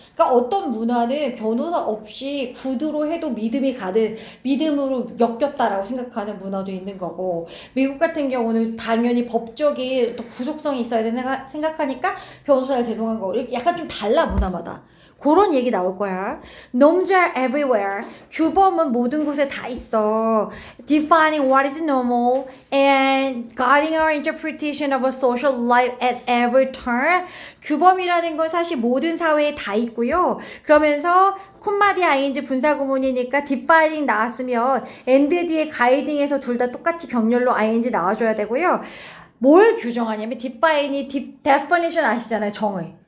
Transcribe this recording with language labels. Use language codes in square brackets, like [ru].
[ko] 그러니까 어떤 문화는 변호사 없이 구두로 해도 믿음이 가든 믿음으로 엮였다라고 생각하는 문화도 있는 거고, 미국 같은 경우는 당연히 법적인 또 구속성이 있어야 된다 생각하니까 변호사를 대동한 거고, 이렇게 약간 좀 달라 문화마다. 그런 얘기 나올 거야. [en] Norms are everywhere. [ko] 규범은 모든 곳에 다 있어. [en] Defining what is normal and guiding our interpretation of a social life at every turn. [ko] 규범이라는 건 사실 모든 사회에 다 있고요. 그러면서 콤마디 ing 분사구문이니까 defining 나왔으면 and 뒤에 guiding에서 둘 다 똑같이 병렬로 ing 나와줘야 되고요. 뭘 규정하냐면 definition 아시잖아요. 정의.